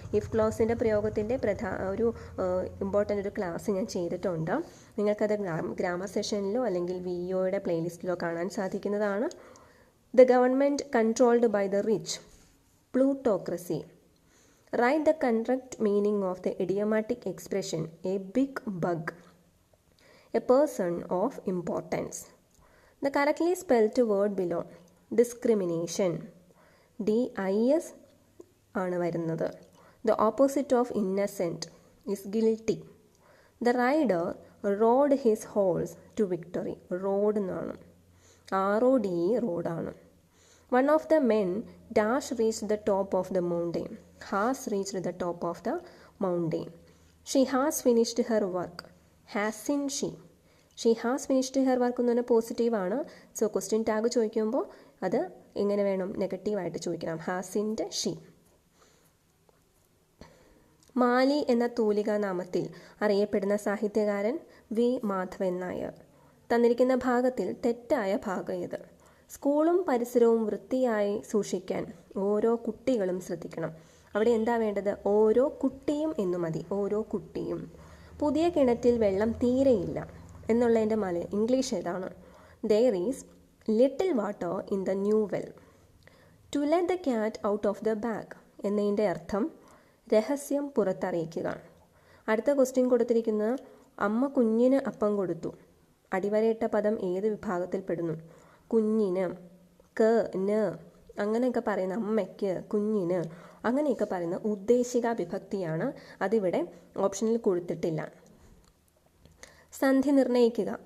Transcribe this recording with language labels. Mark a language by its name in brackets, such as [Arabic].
[Malayalam] If ക്ലോസിൻ്റെ പ്രയോഗത്തിൻ്റെ ഒരു important ഒരു class ഞാൻ ചെയ്തിട്ടുണ്ട്. നിങ്ങൾക്കത് ഗ്രാമർ സെഷനിലോ അല്ലെങ്കിൽ VOയുടെ പ്ലേലിസ്റ്റിലോ കാണാൻ സാധിക്കുന്നതാണ്. [English] The government controlled by the rich. Plutocracy. Write the correct meaning of the idiomatic expression a big bug. A person of importance. The correctly spelled word below. Discrimination. [Malayalam] DIS ആണ് വരുന്നത്. [English] The opposite of innocent is guilty. The rider rode his horse to victory. Rode എന്നാണ്. RODE റോഡാണ്. One of the men dash reached the top of the mountain. Has reached the top of the mountain. She has finished her work. Hasn't she? She has finished her work [Malayalam] എന്ന് പറഞ്ഞാൽ positive ആണ്. So question tag ചോദിക്കുമ്പോൾ അത് എങ്ങനെ വേണം? നെഗറ്റീവായിട്ട് ചോദിക്കണം. [English] hasn't she. [Malayalam] മാലി എന്ന തൂലികാ നാമത്തിൽ അറിയപ്പെടുന്ന സാഹിത്യകാരൻ V. മാധവൻ നായർ. തന്നിരിക്കുന്ന ഭാഗത്തിൽ തെറ്റായ ഭാഗം ഏത്? സ്കൂളും പരിസരവും വൃത്തിയായി സൂക്ഷിക്കാൻ ഓരോ കുട്ടികളും ശ്രദ്ധിക്കണം. അവിടെ എന്താ വേണ്ടത്? ഓരോ കുട്ടിയും എന്നു മതി. ഓരോ കുട്ടിയും. പുതിയ കിണറ്റിൽ വെള്ളം തീരെയില്ല എന്നുള്ളതിൻ്റെ ഇംഗ്ലീഷ് ഏതാണ്? [English] There is little water in the new well. To let the cat out of the bag [Malayalam] എന്നതിൻ്റെ അർത്ഥം രഹസ്യം പുറത്തറിയിക്കുക. അടുത്ത ക്വസ്റ്റ്യൻ കൊടുത്തിരിക്കുന്നത് അമ്മ കുഞ്ഞിന് അപ്പം കൊടുത്തു. അടിവരയിട്ട പദം ഏത് വിഭാഗത്തിൽപ്പെടുന്നു? കുഞ്ഞിന്. ന് അങ്ങനെയൊക്കെ പറയുന്ന അമ്മയ്ക്ക്, കുഞ്ഞിന് അങ്ങനെയൊക്കെ പറയുന്ന ഉദ്ദേശിക വിഭക്തിയാണ്. അതിവിടെ ഓപ്ഷനിൽ കൊടുത്തിട്ടില്ല. സന്ധി നിർണ്ണയിക്കുക.